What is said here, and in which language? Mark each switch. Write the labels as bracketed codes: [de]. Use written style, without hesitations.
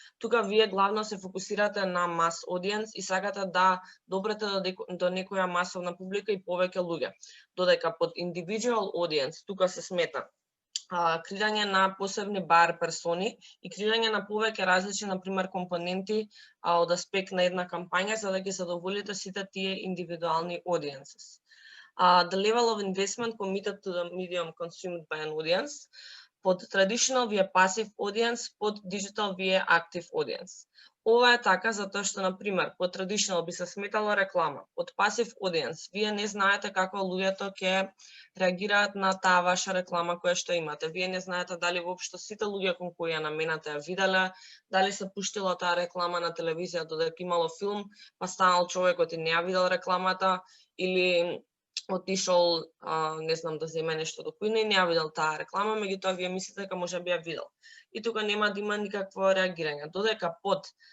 [mk] Тука вие главно се фокусирате на [en] mass audience [mk] и сакате да допрете до некоја масовна публика и повеќе луѓе. Додека под [en] individual audience [mk] тука се смета креирање на посебни бар персони и креирање на повеќе различни, например, компоненти од аспект на една кампања за да ги задоволите сите тие индивидуални audiences. [en] The level of investment committed to the medium consumed by an audience. [mk] Под traditional ви е [en] passive audience, [mk] под digital ви е [en] active audience. [mk] Ова е така затоа што, например, под traditional би се сметала реклама. Под [en] passive audience [mk] вие не знаете како луѓето ќе реагираат на таа ваша реклама која што имате. Вие не знаете дали воопшто сите луѓе кон кои ја наменате ја виделе, дали се пуштила таа реклама на телевизија додека имало филм, па станал човекот и не ја видел рекламата или отишол, не знам, да земе нешто до кујна и не ја видел таа реклама, меѓутоа вие мислите дека може би ја видел. И тука нема да има никакво реагирање. Додека под